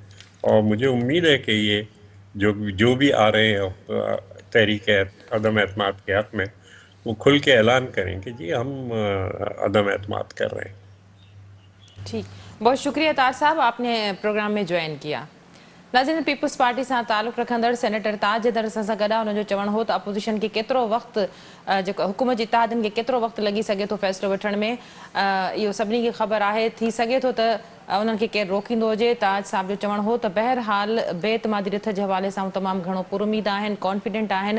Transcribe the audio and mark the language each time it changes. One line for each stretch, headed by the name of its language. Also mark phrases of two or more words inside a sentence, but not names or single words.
Urdu: اور مجھے امید ہے کہ یہ جو بھی آ رہے ہیں تحریک عدم اعتماد کے حق میں، وہ کھل کے اعلان کریں کہ جی ہم عدم اعتماد کر رہے ہیں۔ ٹھیک، بہت شکریہ طاہر صاحب، آپ نے پروگرام میں جوائن کیا۔
Sindhi: नाज़रीन, पीपल्स पार्टी सां तालुक़ रखंदड़ सेनेटर ताजदर सां गॾु हुनजो चवणु हो त अपोज़िशन खे केतिरो वक़्तु जेको हुकूमत जी इत्तेहादनि खे केतिरो वक़्तु लॻी सघे थो फ़ैसिलो वठण में, इहो सभिनी खे ख़बर आहे। थी सघे थो त उन्हनि खे केरु रोकींदो हुजे। ताज साहिब जो चवणु हो त बहरहाल बेइतमादी रिथ जे हवाले सां तमामु घणो पुरुमीद आहिनि, कॉन्फिडेंट आहिनि।